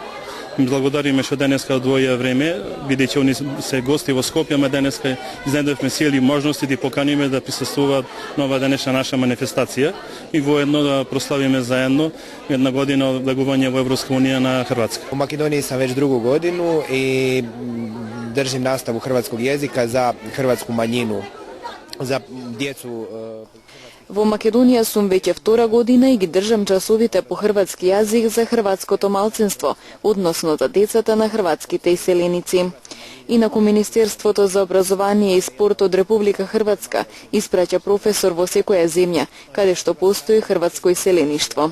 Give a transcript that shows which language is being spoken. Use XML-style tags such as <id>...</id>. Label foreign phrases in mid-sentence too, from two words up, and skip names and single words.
<mk>Им благодариме што денеска одвоија време, бидејќи они се гости во Скопје, ама денеска изнедовме сили можности да поканиме да присуствуваат на ова денешна наша манифестација и воедно да прославиме заедно една година од влегување во Европска унија на Хрватска.</mk> <hr>У Македонiji sam već drugu godinu i držim nastavu hrvatskog jezika za hrvatsku manjinu, za djecu.</hr> <mk>Во Македонија сум веќе втора година и ги држам часовите по хрватски јазик за хрватското малцинство, односно за децата на хрватските иселеници. Инаку Министерството за образование и спорт од Република Хрватска испраќа професор во секоја земја, каде што постои хрватско иселеништво.</mk>